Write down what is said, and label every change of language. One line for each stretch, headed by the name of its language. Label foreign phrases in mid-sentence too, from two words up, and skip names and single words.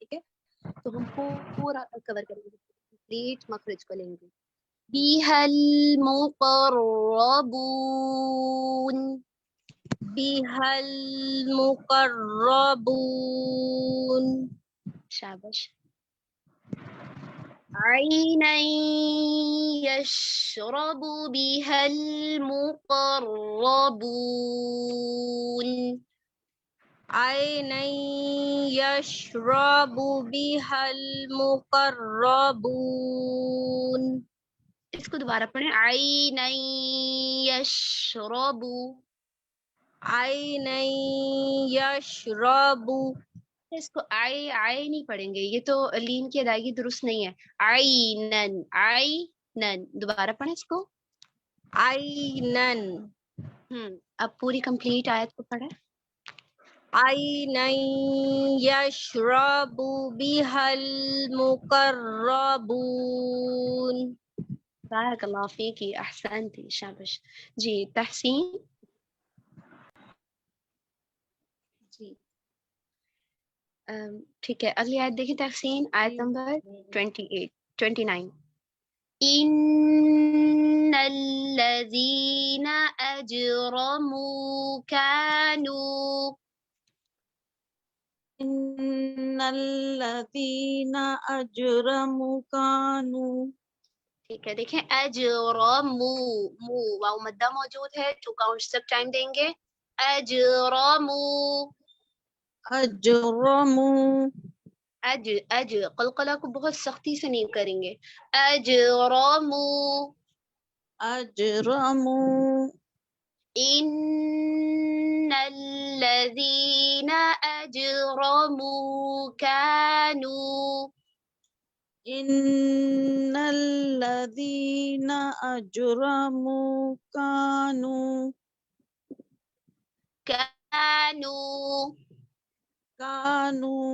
Urdu: ٹھیک ہے، تو ہم پورا کور کریں گے، کمپلیٹ مخرج کو لیں گے.
Arabic: بیہا المقربون. بیہا المقربون. شاباش. عینا یشرب بها المقربون. عینا یشرب بها المقربون.
Urdu: اس کو دوبارہ پڑھیں.
Arabic: عینا یشرب. عینا یشرب.
Urdu: اس کو آئی نہیں پڑھیں گے، یہ تو لین کی ادائیگی درست نہیں ہے. عینن. عینن دوبارہ پڑھیں اس کو.
Arabic: आइनन।
Urdu: اب پوری کمپلیٹ آیت کو پڑھے.
Arabic: عينًا يشرب بها المقربون. بارك الله فيك، أحسنت,
Urdu: शाबाश। جی تحسین. جی ٹھیک ہے، اگلی آیت دیکھیے تحسین، آیت نمبر 29.
Arabic: إن الذين أجرموا كانوا. إن الذين أجرموا كانوا.
Urdu: ٹھیک ہے، دیکھیں اجرمو، مو واو مدہ موجود ہے، 2 کاؤنٹ سب ٹائم دیں گے.
Arabic: अजरमू, अजरमू,
Urdu: اج قلقلہ کو بہت سختی سے نہیں کریں گے.
Arabic: अजरमू, अजरमू। إن الذين أجرموا كانوا. إن الذين أجرموا كانوا. कानू, कानू।